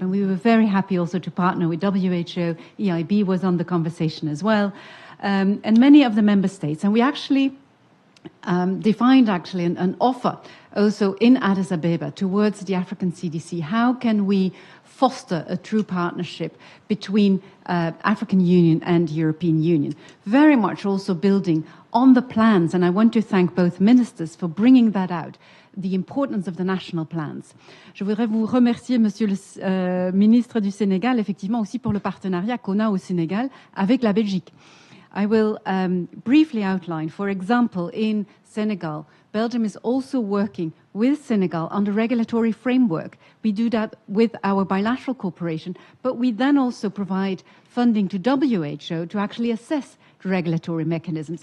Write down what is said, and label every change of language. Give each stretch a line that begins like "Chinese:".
English: And we were very happy also to partner with WHO. EIB was on the conversation as well, and many of the member states. And we actually defined actually an offer also in Addis Ababa towards the African CDC. How can we foster a true partnership between African Union and European Union? Very much also building on the plans, and I want to thank both ministers for bringing that out, the importance of the national plans.
French: Je voudrais vous remercier, Monsieur le ministre du Sénégal, effectivement aussi pour le partenariat qu'on a au Sénégal avec la Belgique.
English: I will briefly outline, for example, in Senegal, Belgium is also working with Senegal on the regulatory framework. We do that with our bilateral cooperation, but we then also provide funding to WHO to actually assess the regulatory mechanisms.